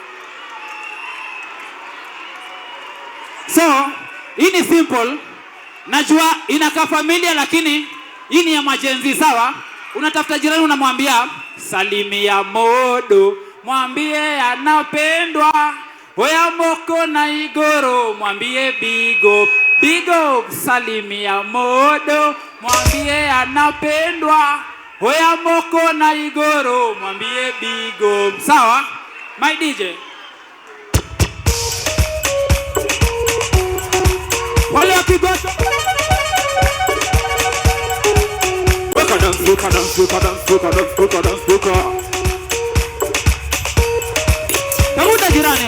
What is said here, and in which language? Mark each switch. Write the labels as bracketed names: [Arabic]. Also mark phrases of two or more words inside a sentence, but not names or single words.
[Swahili] So, hii ni simple. Najua inakaa familia lakini hii ni ya majenzi sawa. Unatafuta jirani unamwambia salimia modo. mwambie anapendwa. Oya Moko na Igoro, mwambie [English] big up. Big up, [Swahili] salimia Modo, mwambie anapendwa. Oya Moko na Igoro, mwambie [English] big up. [Swahili] Sawa? [English] My DJ. [Swahili] Wale wakigoto. Weka dance, weka dance, weka dance, weka dance, weka dance, weka. Tamuta jirani.